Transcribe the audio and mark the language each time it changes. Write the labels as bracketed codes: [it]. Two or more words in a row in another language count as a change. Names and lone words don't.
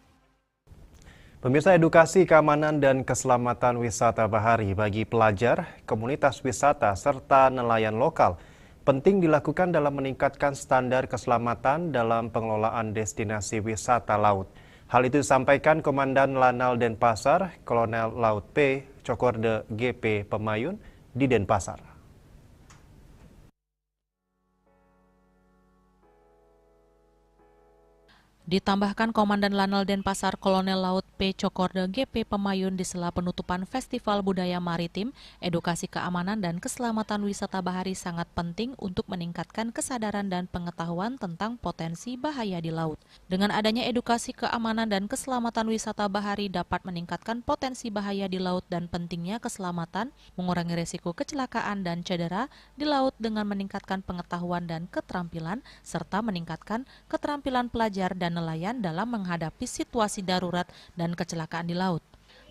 [id] Pemirsa, edukasi keamanan dan keselamatan wisata bahari bagi pelajar, komunitas wisata, serta nelayan lokal penting dilakukan dalam meningkatkan standar keselamatan dalam pengelolaan destinasi wisata laut. Hal itu disampaikan Komandan Lanal Denpasar, Kolonel Laut P. Cokorde GP Pemayun di Denpasar. Ditambahkan Komandan Lanal Denpasar Kolonel Laut P. Cokorde GP Pemayun di sela penutupan Festival Budaya Maritim, edukasi keamanan dan keselamatan wisata bahari sangat penting untuk meningkatkan kesadaran dan pengetahuan tentang potensi bahaya di laut. Dengan adanya edukasi keamanan dan keselamatan wisata bahari dapat meningkatkan potensi bahaya di laut dan pentingnya keselamatan, mengurangi risiko kecelakaan dan cedera di laut dengan meningkatkan pengetahuan dan keterampilan, serta meningkatkan keterampilan pelajar dan nelayan dalam menghadapi situasi darurat dan kecelakaan di laut.